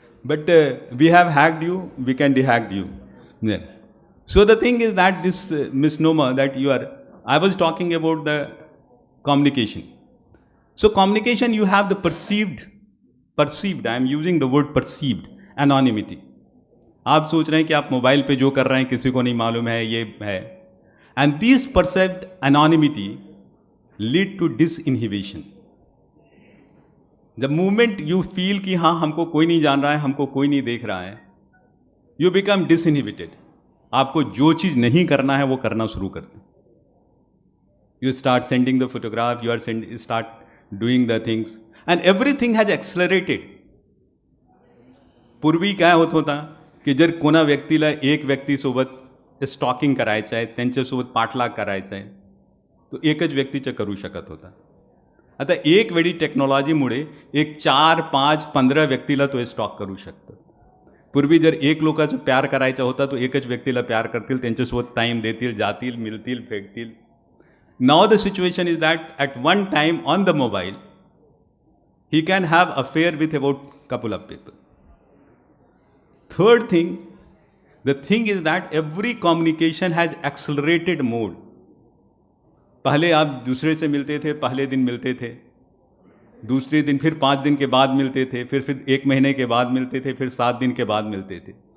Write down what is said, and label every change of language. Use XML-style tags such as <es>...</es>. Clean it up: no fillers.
<en>But we have hacked you, we can dehack you. Yeah. So the thing is that this misnomer that you are, I was talking about the communication. So communication, you have the perceived, I am using the word perceived, anonymity.</en> <hi>आप सोच रहे हैं कि आप mobile पे जो कर रहे हैं किसी को नहीं मालूम है, ये है.</hi> <en>And this perceived anonymity lead to disinhibition.</en> <hi>जब</hi> <en>movement you feel</en> <hi>कि हाँ हमको कोई नहीं जान रहा है, हमको कोई नहीं देख रहा है,</hi> <en>You become disinhibited.</en> <hi>आपको जो चीज़ नहीं करना है वो करना शुरू करते.</hi> <en>You start sending the photograph, you are start doing the things and everything has accelerated.</en> <mr>पूर्वी काय होत होता की जर कोणा व्यक्तीला एक व्यक्तीसोबत स्टॉकिंग करायचं आहे, त्यांच्यासोबत पाठलाग करायचा आहे, तो एकच व्यक्तीचं करू शकत होता. आता एक वेळी टेक्नॉलॉजीमुळे एक 4, 5, 15 व्यक्तीला तो स्टॉक करू शकतो. पूर्वी जर एक लोकांचं प्यार करायचा होता तो एकच व्यक्तीला प्यार करतील, त्यांच्यासोबत टाईम देतील, जातील, मिळतील, फेकतील.</mr> <en>Now the situation is that at one time on the mobile he can have affair with about couple of people. Third thing, the thing is that every communication has accelerated mode.</en> <hi>पहले आप दूसरे से मिलते थे, पहले दिन मिलते थे, दूसरे दिन फिर 5 दिन के बाद मिलते थे, फिर 1 महीने के बाद मिलते थे, फिर 7 दिन के बाद मिलते थे.</hi>